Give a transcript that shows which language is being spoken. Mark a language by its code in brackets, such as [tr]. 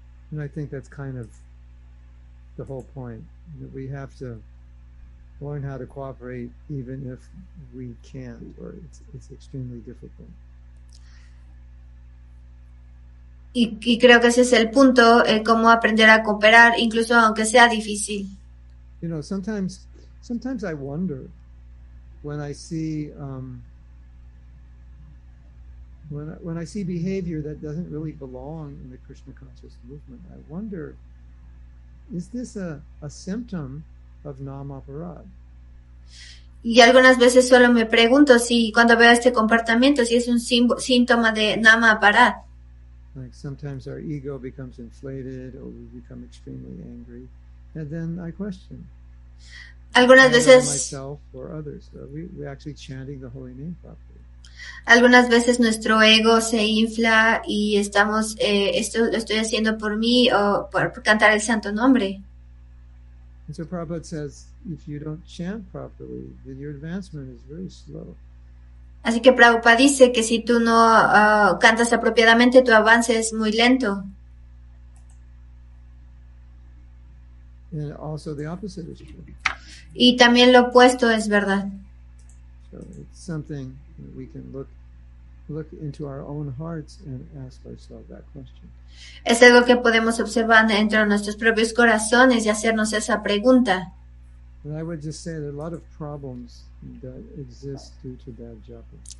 [en] And I think that's kind of the whole point, that we have to learn how to cooperate even if we can't, or it's extremely difficult. [es] Y creo que ese es el punto, cómo aprender a cooperar, incluso aunque sea difícil. [en] You know, sometimes I wonder when I see when I see behavior that doesn't really belong in the Krishna conscious movement. I wonder, is this a symptom of namaparad? [es] Y algunas veces solo me pregunto si cuando veo este comportamiento, si es un síntoma de namaparad. [en] Like sometimes our ego becomes inflated or we become extremely angry, and then I question. [es] Algunas veces [en] myself or others. We're actually chanting the holy name properly. [es] Algunas veces nuestro ego se infla y estamos, esto lo estoy haciendo por mí o por cantar el santo nombre. [en] And so Prabhupada says, if you don't chant properly, then your advancement is very slow. [es] Así que Prabhupada dice que si tú no cantas apropiadamente, tu avance es muy lento. [en] And also the opposite is true. [es] Y también lo opuesto es verdad. [en] So it's something that we can look into our own hearts and ask ourselves that question. [es] Es algo que podemos observar dentro de nuestros propios corazones y hacernos esa pregunta. [en] And I would just say there are a lot of problems that exist due to bad japa.